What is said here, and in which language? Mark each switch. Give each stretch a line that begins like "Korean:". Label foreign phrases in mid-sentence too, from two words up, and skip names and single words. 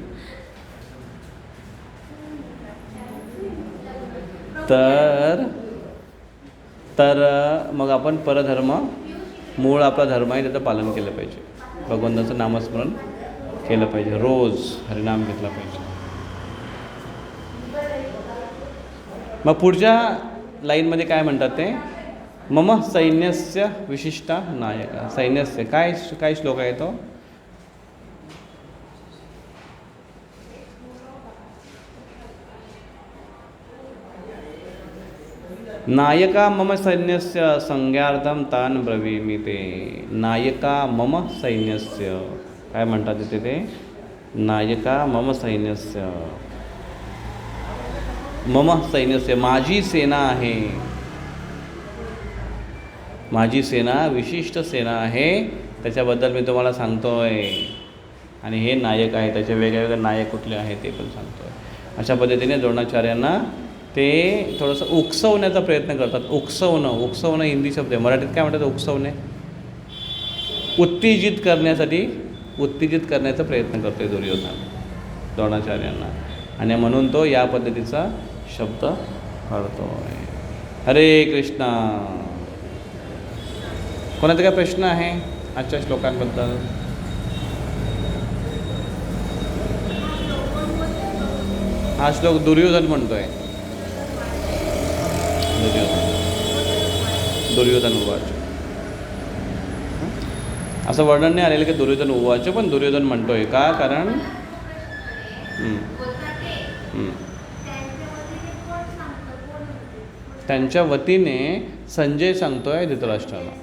Marathi: तर मग आपण परधर्म, मूळ आपला धर्म आहे त्याचं पालन केलं पाहिजे. भगवंताचं नामस्मरण केलं पाहिजे, रोज हरिनाम घेतला पाहिजे. मग पुढच्या लाईनमध्ये काय म्हणतात ते,
Sanskrit: मम सैन्यस्य विशिष्टा नायका.
Marathi: सैन्यस्य काय श्लोक आहे तो,
Sanskrit: नायका मम सैन्यस्य संज्ञार्थम तान ब्रवीमि ते. नायका मम सैन्यस्य,
Marathi: काय म्हणतात ते,
Sanskrit: नायका मम सैन्यस्य. मम सैन्यस्य,
Marathi: माझी सेना आहे, माझी सेना विशिष्ट सेना आहे, त्याच्याबद्दल मी तुम्हाला सांगतो आहे. आणि हे नायक आहे, त्याचे वेगवेगळे नायक कुठले आहेत ते पण सांगतो आहे. अशा पद्धतीने द्रोणाचार्यांना ते थोडंसं उकसवण्याचा प्रयत्न करतात. उकसवणं हिंदी शब्द आहे, मराठीत काय म्हणतात, उकसवणे. उत्तेजित करण्याचा प्रयत्न करतो दुर्योधन द्रोणाचार्यांना, आणि म्हणून तो या पद्धतीचा शब्द काढतो आहे. हरे कृष्णा. कोणाचा काय प्रश्न आहे आजच्या श्लोकांबद्दल? हा श्लोक दुर्योधन म्हणतोय.
Sanskrit: दुर्योधन उवाच,
Marathi: असं वर्णन नाही आलेलं की
Sanskrit: दुर्योधन उवाच,
Marathi: पण दुर्योधन म्हणतोय का, कारण त्यांच्या वतीने संजय सांगतोय धृतराष्ट्राला.